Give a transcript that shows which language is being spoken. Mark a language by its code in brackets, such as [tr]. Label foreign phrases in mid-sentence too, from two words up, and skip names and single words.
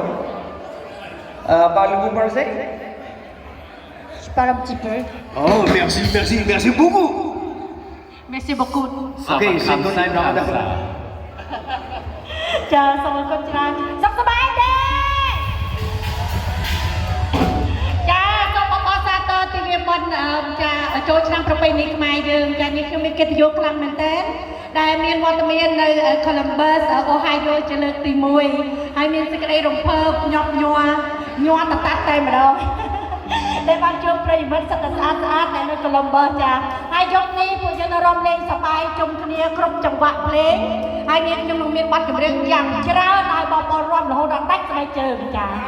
[fr] Parlez-vous français? Je parle un petit peu. Oh, merci beaucoup. Merci beaucoup. Ok, c'est bon, d'accord. [km] ចាសូមអរគុណច្រើនសុខសប្បាយទេចាសូមអបអរសាទរទិវាបុណ្យចាចូលឆ្នាំប្រពៃណីខ្មែរយើងចា នេះខ្ញុំមានកិត្តិយសខ្លាំងមែនទែនដែលមានវត្តមាននៅ Columbus Ohio ជាលើកទី1ហើយមានសេចក្តីរំភើបញាប់ញ័រតតាត់តែម្ដងដែលបានជួបប្រិយមិត្តសិតតែស្អាតនៅ Columbus ចាហើយយប់នេះពួកយើងរំលែងសប្បាយជុំគ្នាគ្រប់ចង្វាក់ភ្លេងហើយនាងខ្ញុំនឹងមានបទចម្រៀងយ៉ាងច្រើនឲ្យបងប្អូនរាំរហូតដល់ដាច់ស្បែកជើងចា